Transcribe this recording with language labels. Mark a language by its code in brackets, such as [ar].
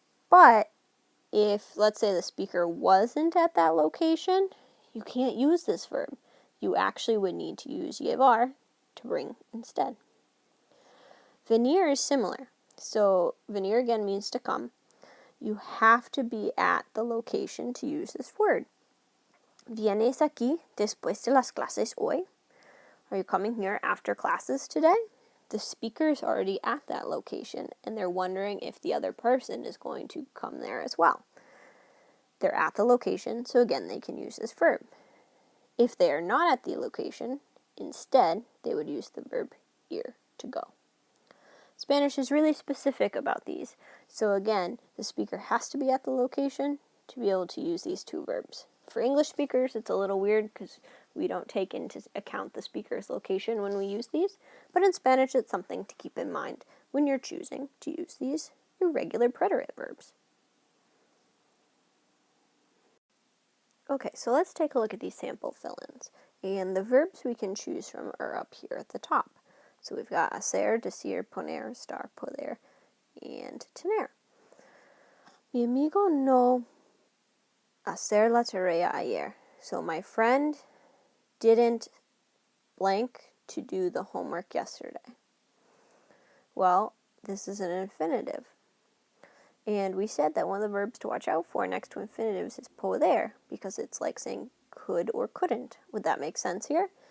[en] But if, let's say, the speaker wasn't at that location, you can't use this verb. You actually would need to use llevar to bring instead. Venir is similar. So venir again means to come. You have to be at the location to use this word. [es] ¿Vienes aquí después de las clases hoy? [en] Are you coming here after classes today? The speaker's already at that location, and they're wondering if the other person is going to come there as well. They're at the location, so again, they can use this verb. If they are not at the location, instead, they would use the verb ir, to go. Spanish is really specific about these, so again, the speaker has to be at the location to be able to use these two verbs. For English speakers, it's a little weird because we don't take into account the speaker's location when we use these, but in Spanish, it's something to keep in mind when you're choosing to use these irregular preterite verbs. Okay, so let's take a look at these sample fill-ins. And the verbs we can choose from are up here at the top. So we've got HACER, DECIR, PONER, ESTAR, PODER, and TENER. [es] Mi amigo no hacer la tarea ayer. [en] So my friend didn't blank to do the homework yesterday. Well, this is an infinitive. And we said that one of the verbs to watch out for next to infinitives is poder, because it's like saying could or couldn't. Would that make sense here?